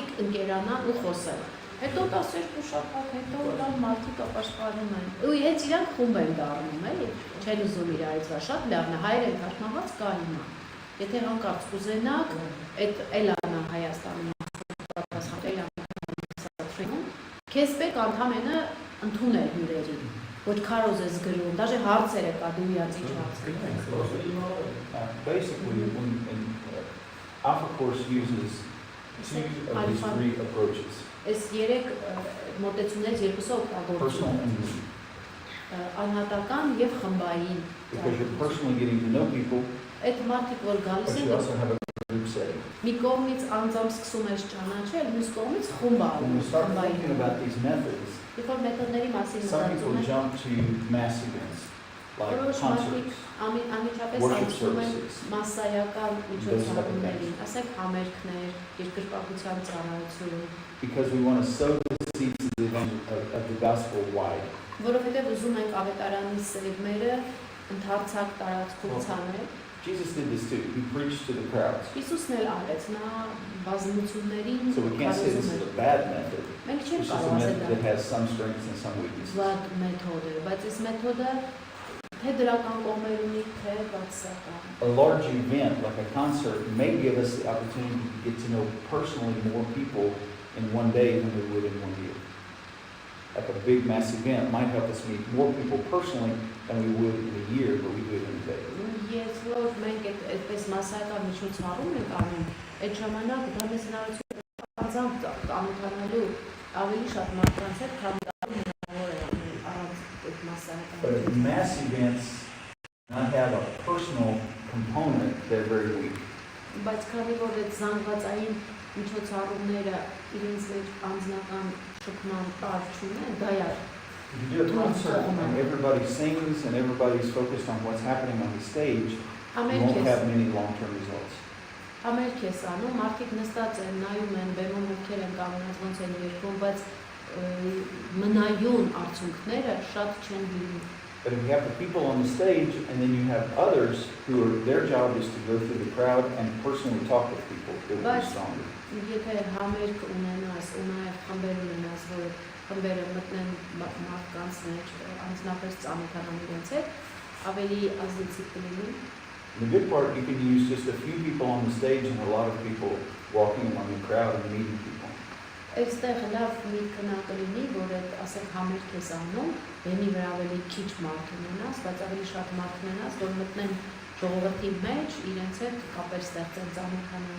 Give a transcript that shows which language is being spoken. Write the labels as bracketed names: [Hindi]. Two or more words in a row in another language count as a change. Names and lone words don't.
[Armenian] ընկերանան ու խոսեն։ Հետո 12 շաբաթ հետո լավ մարդիկ ապաշխարում են։ Ու հենց իրանք խումբ են դառնում, էլի, չեն ուզում իրարից վա, շատ լավն է, հայերեն թարգմանված կա հիմա։ Եթե հանկարծ կուզենաք, այդ Էլանա Հայաստանում քեզ պետք ընդամենը ընդունել հյուրերին, ոչ քարոզ ես գրում, դաժե հարցեր է կա, դու իրաց ինչ հարցեր։ [English] Basically, when Alpha Course uses 2 of these 3 approaches. [Armenian] Այս 3 մոտեցումներից երկուսը օգտագործում [English] Personal and group. [Armenian] անհատական եւ խմբային։ [English] Because you're personally getting to know people, [Armenian] Այդ մարդիկ որ գալիս [English] but [Armenian] են, [English] you also have a group setting. [Armenian] մի կողմից անձամբ սկսում ես ճանաչել, մյուս կողմից խումբ [English] When we start [Armenian] խմբային։ [English] thinking about these methods, [Armenian] Երբ որ մեթոդների մասին [English] some people [Armenian] մտածում են, [English] jump to mass events, like [Armenian] որոշ մարդիկ [English] concerts, [Armenian] անմիջապես [English] worship [Armenian] անցնում են [English] services. [Armenian] մասսայական միջոցառումներին, ասենք համերգներ, երկրպագության ծառայություն, [English] Because we want to sow the seeds of the gospel wide. [Armenian] որովհետև ուզում ենք ավետարանի սերմերը ընդարձակ տարածքում ցանել։ [English] Jesus did this too. He preached to the crowds. [Armenian] Հիսուսն էլ արեց, նա բազմություններին [English] So we can't say this is a bad method. [Armenian] Մենք [English] It's [Armenian] չենք [English] just a [Armenian] կարող ասել [English] method [Armenian] դա [English] that has some strengths and some weaknesses. [Armenian] վատ մեթոդ է, բայց այս մեթոդը թե դրական կողմեր ունի, թե բացասական։ [English] A large event like a concert may give us the opportunity to get to know personally more people in one day than we would in 1 year. Like a big mass event might help us meet more people personally than we would in a year, but we do it in a day. [Armenian] Ես որ մենք այդպես մասսայական միջոցառում ենք անում, այդ ժամանակ դա մեզ հնարավորություն անձամբ ծանոթանալու ավելի շատ մարդկանց հետ, քան հնարավոր է առանց այդ մասսայական։ [English] But if mass events not have a personal component, they're very weak. [Armenian] Բայց քանի որ այդ զանգվածային միջոցառումները իրենց մեջ անձնական շփման տարր չունեն, դա է։ [English] If you do a concert and everybody sings and everybody's focused on what's happening on the stage, you won't have many long-term results. [Armenian] Համերգ ես անում, մարդիկ նստած են, նայում են, բեմում ովքեր են կանգնած, ոնց են երգում, բայց մնայուն արդյունքները շատ չեն լինում։ [English] But if you have the people on the stage and then you have others who are, their job is to go through the crowd and personally talk with people, it will be stronger. [Armenian] Եթե համերգ ունենաս, ու նաև խմբեր ունենաս, որ խմբերը մտնեն մարդկանց մեջ, անձնապես ծանոթանան իրենց հետ, ավելի ազդեցիկ կլինի։ [English] The good part, you can use just a few people on the stage and a lot of people walking among the crowd and meeting people. [Armenian] Այստեղ լավ միտքը նա կլինի, որ այդ ասենք համերգ ես անում, բեմի վրա ավելի քիչ մարդ ունենաս, բայց ավելի շատ մարդ ունենաս, որ մտնեն ժողովրդի մեջ, իրենց հետ կապեր ստեղծեն ծանոթանան։